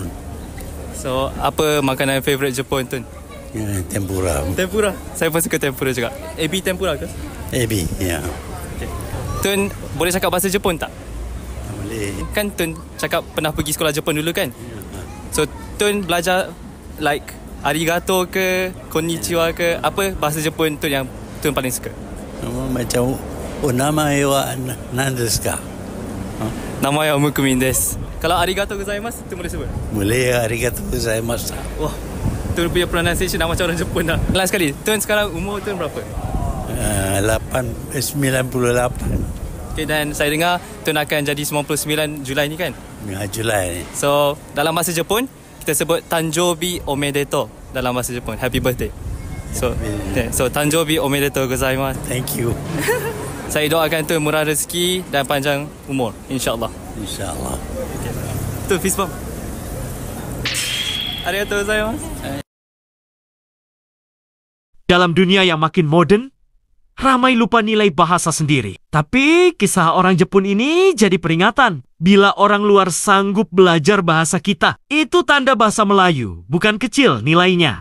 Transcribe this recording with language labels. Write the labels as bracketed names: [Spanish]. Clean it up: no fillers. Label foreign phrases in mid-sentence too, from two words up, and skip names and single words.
[Malay] So, apa makanan favourite Jepun Tun? Ya, tempura. Tempura. Saya pun suka tempura juga. Ebi tempura ke? Ebi, ya. Okay. Tun, boleh cakap bahasa Jepun tak? Boleh. Kan Tun cakap pernah pergi sekolah Jepun dulu kan? So, Tun belajar like arigato ke, konnichiwa ke, apa bahasa Jepun Tun yang Tun paling suka? Macam [Japanese] お名前は何ですか? [Malay] Nama saya Mukumin desu. Kalau [Japanese] ありがとうございます, [Malay] Tun boleh sebut? Boleh, [Japanese] ありがとうございます. [Malay] Wah, Tun punya pronunciation dah macam orang Jepun dah. Last sekali, Tun sekarang umur Tun berapa? 98. Okay, dan saya dengar Tun akan jadi 99 Julai ni kan? Ya, Julai ni. So, dalam bahasa Jepun, kita sebut [Japanese] 誕生日おめでとう [Malay] dalam bahasa Jepun. [English] Happy birthday. So, okay, so [Japanese] 誕生日おめでとうございます. [English] Thank you. [Malay] Saya doakan Tun murah rezeki dan panjang umur, insya-Allah. InsyaAllah. Okay. Tun, [English] fist bump. [Japanese] ありがとうございます. [Malay] Dalam dunia yang makin moden, ramai lupa nilai bahasa sendiri. Tapi kisah orang Jepun ini jadi peringatan. Bila orang luar sanggup belajar bahasa kita, itu tanda bahasa Melayu bukan kecil nilainya.